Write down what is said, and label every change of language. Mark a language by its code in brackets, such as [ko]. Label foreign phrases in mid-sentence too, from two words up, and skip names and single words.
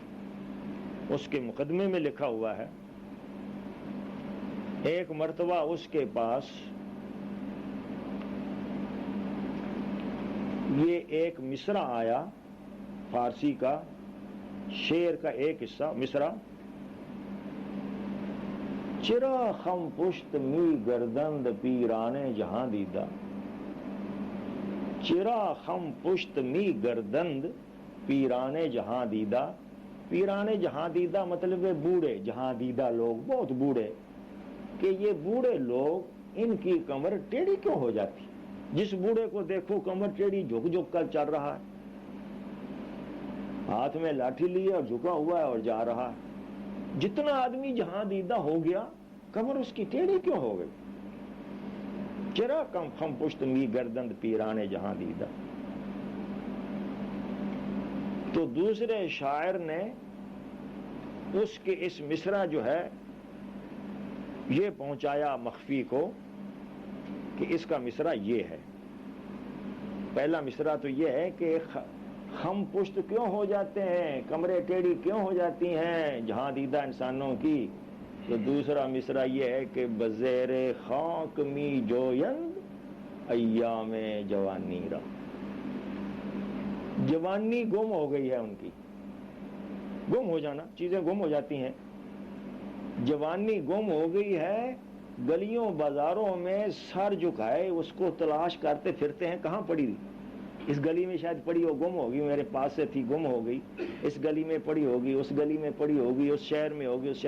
[ur] اس کے مقدمے میں لکھا ہوا ہے، ایک مرتبہ اس کے پاس یہ ایک مصرع آیا فارسی کا، شعر کا ایک حصہ مصرع: [fa] چرا خم پشت می گردند پیرانے جہاں دیدہ، چرا خم پشت می گردند پیران جہاں دیدہ. پیران جہاں دیدہ [ur] مطلب ہے بوڑھے جہاں دیدہ لوگ، بہت بوڑھے، کہ یہ بوڑھے لوگ ان کی کمر ٹیڑھی کیوں ہو جاتی؟ جس بوڑھے کو دیکھو کمر ٹیڑھی جھک جھک کر چل رہا ہے، ہاتھ میں لاٹھی لیے اور جھکا ہوا ہے اور جا رہا ہے. جتنا آدمی جہاں دیدہ ہو گیا کمر اس کی ٹیڑھی کیوں ہو گئی؟ [fa] چرا کم خم پشت می گردند پیرانے جہاں دیدہ. [ur] تو دوسرے شاعر نے اس کے اس مصرع جو ہے یہ پہنچایا مخفی کو کہ اس کا مصرع یہ ہے. پہلا مصرع تو یہ ہے کہ خم پشت کیوں ہو جاتے ہیں، کمرے ٹیڑھی کیوں ہو جاتی ہیں جہاں دیدہ انسانوں کی. تو دوسرا مصرع یہ ہے کہ [fa] بزیر خاک می جویند ایام جوانی را. [ur] جوانی گم ہو گئی ہے ان کی، گم ہو جانا، چیزیں گم ہو جاتی ہیں. جوانی گم ہو گئی ہے، گلیوں بازاروں میں سر جھکائے اس کو تلاش کرتے پھرتے ہیں کہاں پڑی ہوئی. اس گلی میں شاید پڑی ہو، گم ہوگی، میرے پاس سے تھی گم ہو گئی، اس گلی میں پڑی ہوگی، اس گلی میں پڑی ہوگی، اس شہر میں ہوگی، اس شہر.